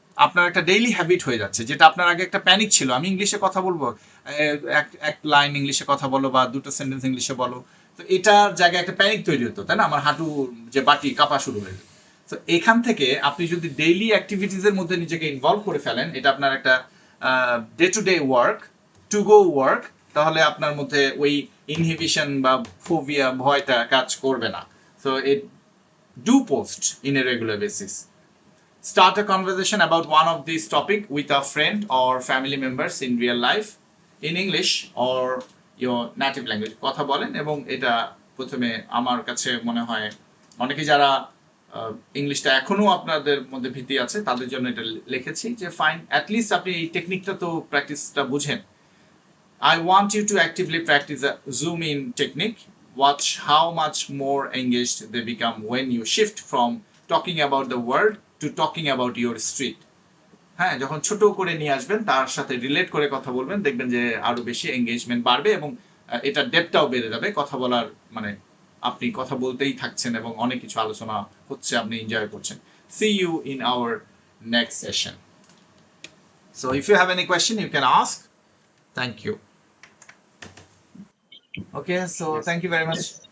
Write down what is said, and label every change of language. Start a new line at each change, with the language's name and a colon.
Bangla: আপনার একটা daily habit হয়ে যাচ্ছে, যেটা আপনার আগে একটা প্যানিক ছিল, আমি ইংলিশে কথা বলবো, এক লাইন ইংলিশে কথা বলো বা দুটো সেন্টেন্স ইংলিশে বলো, তো এটার জায়গায় একটা প্যানিক তৈরি হতো, তাই না, আমার হাঁটু যে বাটি কাঁপা শুরু হয়ে যেত। তো এখান থেকে আপনি যদি ডেইলি অ্যাক্টিভিটিসের মধ্যে নিজেকে ইনভলভ করে ফেলেন, এটা আপনার একটা day to day work, to go work, তাহলে আপনার মধ্যে ওই ইনহিবিশন বা ফোবিয়া, ভয়টা কাজ করবে না।
English: So it do post in a regular basis. Start a conversation about one of these topic with a friend or family members in real life in English or your native language.
Bangla: কথা বলেন, এবং এটা প্রথমে আমার কাছে মনে হয় অনেকে যারা ইংলিশটা এখনো আপনাদের মধ্যে ভীতি আছে, তাদের জন্য এটা লিখেছি যে ফাইন, অ্যাটলিস্ট আপনি এই টেকনিকটা তো প্র্যাকটিসটা বুঝেন।
English: I want you to actively practice a zoom in technique. Watch how much more engaged they become when you shift from talking about the world to talking about your street.
Bangla: হ্যাঁ, যখন ছোট করে নিয়ে আসবেন, তার সাথে রিলেট করে কথা বলবেন, দেখবেন যে আরো বেশি এঙ্গেজমেন্ট বাড়বে এবং এটা ডেপথটাও বেড়ে যাবে। কথা বলার মানে আপনি কথা বলতেই থাকছেন এবং অনেক কিছু আলোচনা হচ্ছে, আপনি এনজয় করছেন।
English: See you in our next session. So if you have any question, you can ask. Thank you. Okay, so thank you very much.